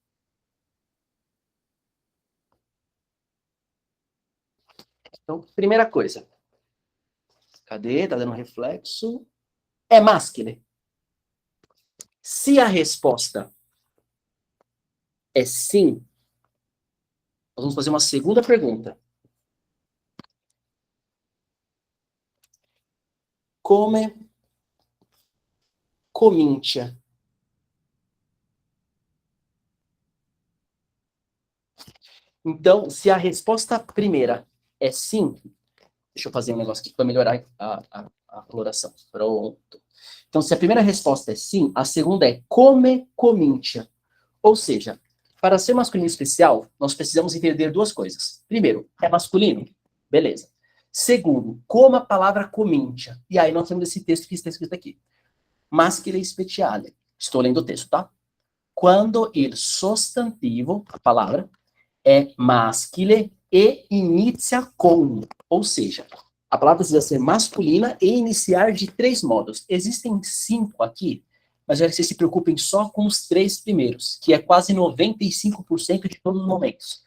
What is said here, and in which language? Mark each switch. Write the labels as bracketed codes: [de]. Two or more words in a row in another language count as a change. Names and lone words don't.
[pt] Então, primeira coisa. Cadê? Tá dando reflexo. É masculine? Se a resposta é sim, nós vamos fazer uma segunda pergunta. [it] Come comincia. [pt] Então, se a resposta primeira é sim, deixa eu fazer um negócio aqui para melhorar a coloração. Pronto. Então, se a primeira resposta é sim, a segunda é [it] come comincia. [pt] Ou seja, para ser masculino especial, nós precisamos entender duas coisas. Primeiro, é masculino? Beleza. Segundo, como a palavra comincia. E aí nós temos esse texto que está escrito aqui. [it] Maschile speciale. [pt] Estou lendo o texto, tá? [it] Quando il sostantivo, [pt] a palavra, é maschile e inicia com. Ou seja, a palavra precisa ser masculina e iniciar de 3 modos. Existem 5 aqui, mas eu quero que vocês se preocupem só com os 3 primeiros, que é quase 95% de todos os momentos.